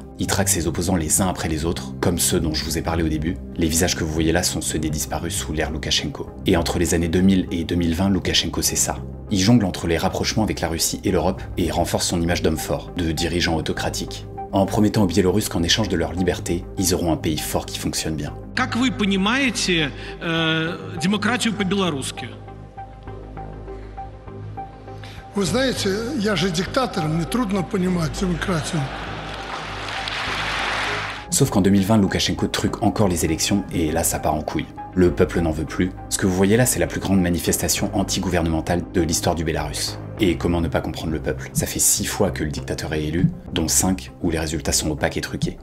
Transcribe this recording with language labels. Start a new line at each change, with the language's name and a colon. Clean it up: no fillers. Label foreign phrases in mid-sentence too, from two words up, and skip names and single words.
French: Il traque ses opposants les uns après les autres, comme ceux dont je vous ai parlé au début. Les visages que vous voyez là sont ceux des disparus sous l'ère Loukachenko. Et entre les années 2000 et 2020, Loukachenko c'est ça. Il jongle entre les rapprochements avec la Russie et l'Europe et renforce son image d'homme fort, de dirigeant autocratique. En promettant aux Biélorusses qu'en échange de leur liberté, ils auront un pays fort qui fonctionne bien.
Russian: Как вы понимаете демократию по-белорусски? Вы знаете, я же диктатор, мне трудно понимать демократию.
French: Sauf qu'en 2020, Loukachenko truque encore les élections et là ça part en couille. Le peuple n'en veut plus. Ce que vous voyez là, c'est la plus grande manifestation anti-gouvernementale de l'histoire du Bélarus. Et comment ne pas comprendre le peuple? Ça fait 6 fois que le dictateur est élu, dont 5 où les résultats sont opaques et truqués.